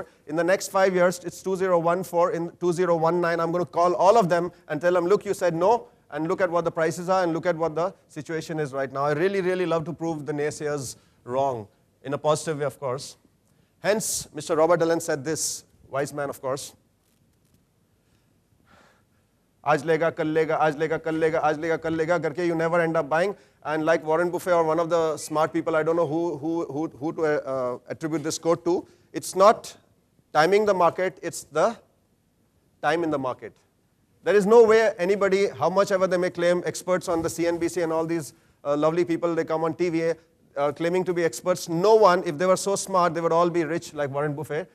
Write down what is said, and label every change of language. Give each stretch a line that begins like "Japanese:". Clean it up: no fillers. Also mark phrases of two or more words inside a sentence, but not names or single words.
English: In the next 5 years, it's 2014, in 2019, I'm going to call all of them and tell them, look, you said no, and look at what the prices are, and look at what the situation is right now. I really, really love to prove the naysayers wrong, in a positive way, of course. Hence, Mr. Robert Allen said this, wise man, of course.
Hindi: आज लेगा, कल लेगा, आज लेगा, कल लेगा, आज लेगा, कल लेगा,
English: karke you never end up buying. And like Warren Buffett or one of the smart people, I don't know who to attribute this quote to, it's not timing the market, it's the time in the market. There is no way anybody, how much ever they may claim, experts on the CNBC and all these lovely people, they come on TV claiming to be experts, no one, if they were so smart, they would all be rich like Warren Buffett.